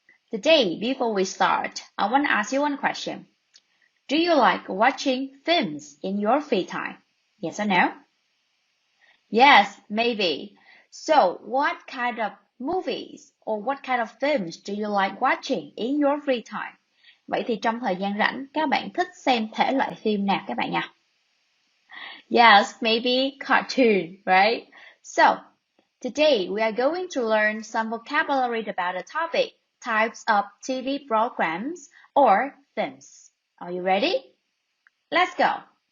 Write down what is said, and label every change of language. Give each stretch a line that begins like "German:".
English: Today, before we start, I want to ask you one question. Do you like watching films in your free time? Yes or no? Yes, maybe. So, what kind of movies or what kind of films do you like watching in your free time?
Vietnamese: Vậy thì trong thời gian rảnh, các bạn thích xem thể loại phim nào các bạn nhỉ?
English: Yes, maybe cartoon, right? So, today we are going to learn some vocabulary about the topic, types of TV programs or films. Are you ready? Let's go.